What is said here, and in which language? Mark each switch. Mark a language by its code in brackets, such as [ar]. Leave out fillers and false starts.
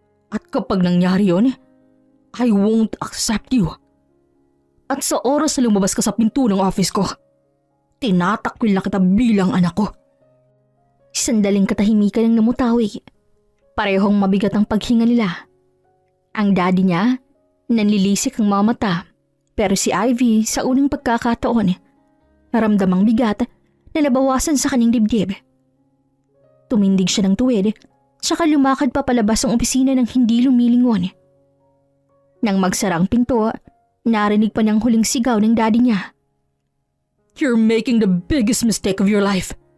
[tl] At kapag nangyari yon, [en] I won't accept you. [tl] At sa oras na lumabas ka sa pinto ng office ko, tinatakwil na kita bilang anak ko. Sandaling katahimikan ang namutawi. Parehong mabigat ang paghinga nila. Ang daddy niya, nanlilisik ang mga mata. Pero si Ivy sa unang pagkakataon, naramdamang bigat na nabawasan sa kanyang dibdib. Tumindig siya ng tuwid, tsaka lumakad papalabas ang opisina ng hindi lumilingon. Nang magsara ang pinto, narinig pa niyang huling sigaw ng daddy niya. [en] You're making the biggest mistake of your life.